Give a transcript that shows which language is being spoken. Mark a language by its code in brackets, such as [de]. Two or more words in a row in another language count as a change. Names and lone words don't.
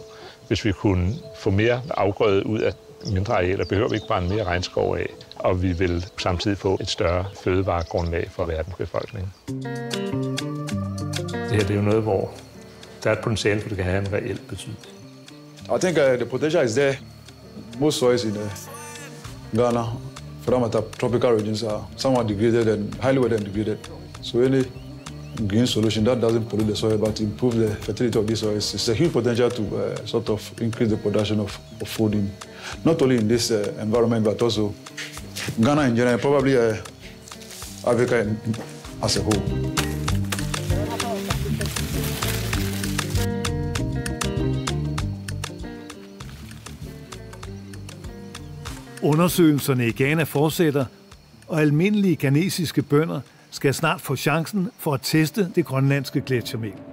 [da] Hvis vi kunne få mere afgrøde ud af mindre arealer, behøver vi ikke brænde mere regnskov af, og vi vil samtidig få et større fødevaregrundlag for verdens befolkning. Det her det er jo noget, hvor der er et potentiale, for det kan have en reel betydning. [en] I think the potential is there. Most soils in Ghana, from the tropical regions, are somewhat degraded and highly weathered and degraded. So any green solution that doesn't pollute the soil but improve the fertility of these soils, it's a huge potential to sort of increase the production of food in not only in this environment but also Ghana in general, probably Africa as a whole. [da] Undersøgelserne i Ghana fortsætter, og almindelige ghanesiske bønder skal snart få chancen for at teste det grønlandske gletsjermel.